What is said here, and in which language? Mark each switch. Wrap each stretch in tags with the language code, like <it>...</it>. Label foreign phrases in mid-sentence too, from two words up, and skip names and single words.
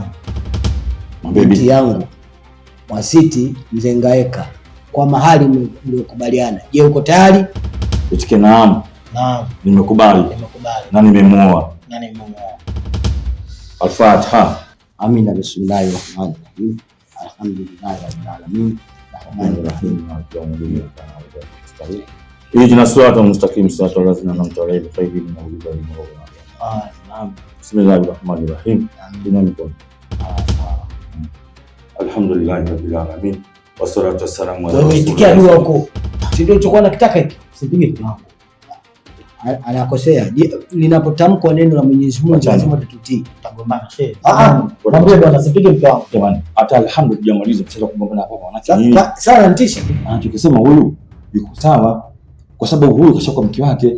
<sw>Binti yangu Mwasiti Mzee Ngaeka, kwa mahali mliokubaliana. Je, uko tayari? Itikia naam. Naam. Nimekubali. Na nimemuoa. Al-Fatiha. Amina.</sw> <ar>بسم الله الرحمن الرحيم. الحمد لله رب العالمين. الرحمن الرحيم. اهدنا الصراط المستقيم صراط الذين أنعمت عليهم غير المغضوب عليهم ولا الضالين. بسم الله الرحمن الرحيم. الحمد لله رب العالمين. والصلاة والسلام على رسول الله.</ar> <sw>Itikia dua huko. Si ndio tulikuwa nakitaka hiki? Sipige kiwango. Anakosea. Linapotamkwa neno la Mwenyezi Mungu lazima tututii. Tutagombana shehe. Mwambie bwana sipige kiwango. Jamani, hata alhamdulillah jamaliza tutaweza kugombana hapa wanawake. Sana nitisha. Anachokisema huyu yuko sawa kwa sababu huyu kashakuwa mke wake.</sw>